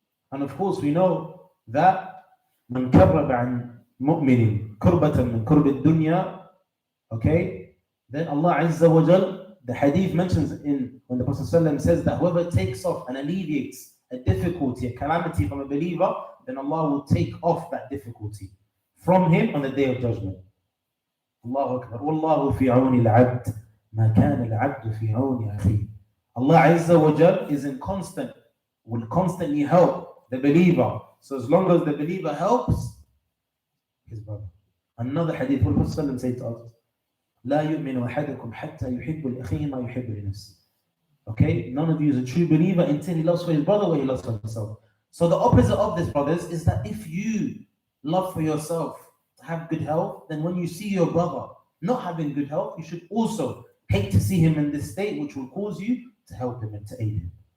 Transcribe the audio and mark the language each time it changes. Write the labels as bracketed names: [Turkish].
[English] And of course we know that من كرب عن مؤمن كربة من كرب الدنيا, okay, then Allah Azza wa Jal, the hadith mentions when the Prophet ﷺ says that whoever takes off and alleviates a difficulty, a calamity from a believer, then Allah will take off that difficulty from him on the day of judgment. Allahu Akbar. [Arabic] Wallahu fi awni al-abd ma kana al-abd fi awni akhi. [English] Allah Azza wa Jal will constantly help the believer. So as long as the believer helps his brother. Another hadith, the Prophet ﷺ said to us, لا يؤمن أحدكم حتى يحب لأخيه ما يحب لنفسه. Okay, none of you is a true believer until he loves for his brother what he loves for himself. So the opposite of this, brothers, is that if you love for yourself to have good health, then when you see your brother not having good health, you should also hate to see him in this state, which will cause you to help him and to aid him.